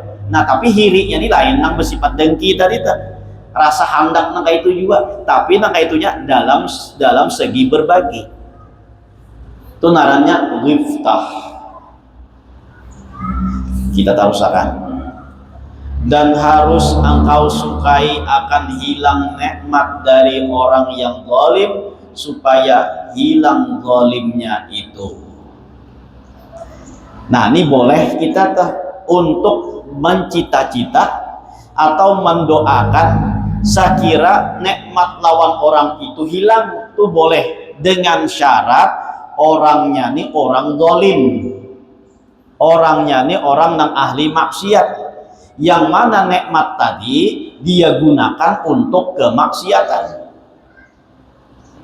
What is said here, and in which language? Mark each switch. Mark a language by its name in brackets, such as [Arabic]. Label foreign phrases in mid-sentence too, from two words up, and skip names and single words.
[Banjar] Nah, tapi hirinya ini lain nang bersifat dengki tadi tuh. Rasa hendak nang kayak itu juga, tapi nang kayak itunya dalam segi berbagi. Itu narannya ghibthah. Kita tarusakan. [Indonesian] Dan harus engkau sukai akan hilang nikmat dari orang yang zalim, supaya hilang zalimnya itu. Nah, ini boleh kita untuk mencita-cita atau mendoakan sekira nikmat lawan orang itu hilang, itu boleh dengan syarat orangnya nih orang zalim, orangnya nih orang yang ahli maksiat, yang mana nikmat tadi dia gunakan untuk kemaksiatan.